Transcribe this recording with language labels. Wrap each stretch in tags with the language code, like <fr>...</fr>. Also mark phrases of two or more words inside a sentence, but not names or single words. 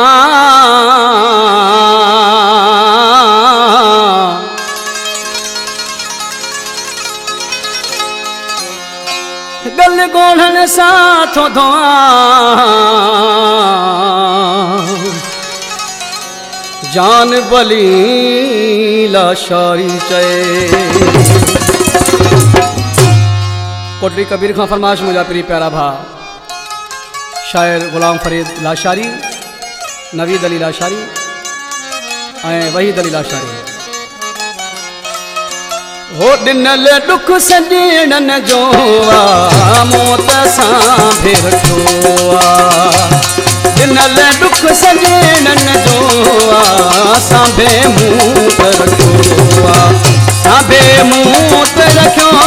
<sd>गल गोढ़न साथ थो जान बली लाशारी चए। कोटली कबीर खां फरमाश मुझा पिरी प्यारा भा शायर गुलाम फरीद लाशारी, नवीद अली लाशारी ऐं वहीद अली लाशारी। हो दिनल दुख सॼणन जो मौत सां भेटो दिनल दुख सॼणन जो सांभे मूं त रखियो सांभे मूं त रखियो</sd>